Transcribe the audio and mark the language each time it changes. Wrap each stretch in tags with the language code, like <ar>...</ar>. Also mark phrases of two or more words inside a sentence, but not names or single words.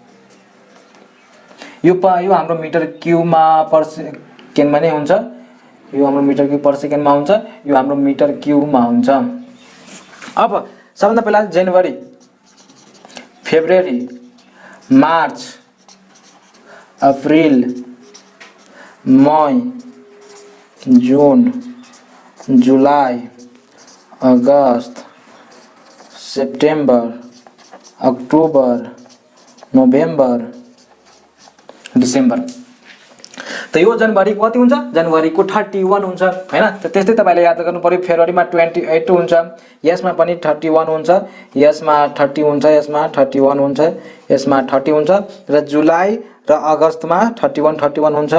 <ne>यो हाम्रो</ne> <en>meter cubeमा per secondमा</en> <ne>नै हुन्छ, यो हाम्रो</ne> <en>meter cube per secondमा</en> <ne>हुन्छ, यो हाम्रो</ne> <en>meter cubeमा</en> <ne>हुन्छ। अब सबभन्दा पहिला जनवरी फेब्रुअरी मार्च अप्रिल मई जून जुलाई अगस्त सेप्टेम्बर अक्टोबर नोभेम्बर डिसेम्बर। त यो जनवरी कति हुन्छ, जनवरी को 31 हुन्छ हैन। त त्यस्तै तपाईले याद गर्नु पर्यो फेब्रुअरीमा 28 हुन्छ, यसमा पनि 31 हुन्छ, यसमा 30 हुन्छ, यसमा 31 हुन्छ, यसमा 30 हुन्छ र जुलाई र अगस्तमा 31 हुन्छ।</ne>